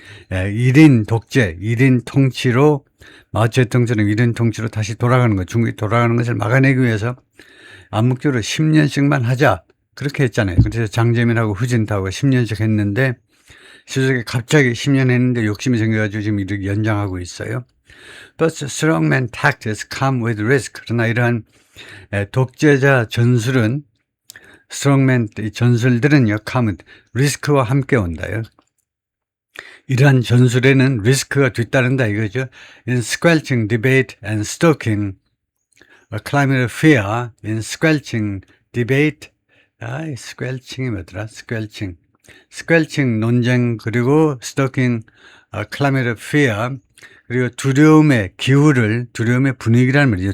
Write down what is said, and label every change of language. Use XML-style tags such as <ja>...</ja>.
<ko>1인 독재, 1인 통치로, 마오쩌둥처럼 1인 통치로 다시 돌아가는 것, 중국이 돌아가는 것을 막아내기 위해서 암묵적으로 10년씩만 하자, 그렇게 했잖아요. 그래서 장제민하고 후진타오가 10년씩 했는데 시주석이 갑자기 10년 했는데 욕심이 생겨가지고 지금 이렇게 연장하고 있어요.</ko> <en>But strongman tactics come with risk.</en> <ko>그러나 이러한 독재자 전술은, strongman 전술들은요, come 리스크와 함께 온다요. 이러한 전술에는 리스크가 뒤따른다 이거죠.</ko> <en>In squelching debate and stoking a climate of fear, in squelching debate, squelching</en> <ko>이 뭐더라? squelching 논쟁, 그리고</ko> <en>stoking a climate of fear,</en> <ko>그리고 두려움의 분위기라는 말이죠.</ko>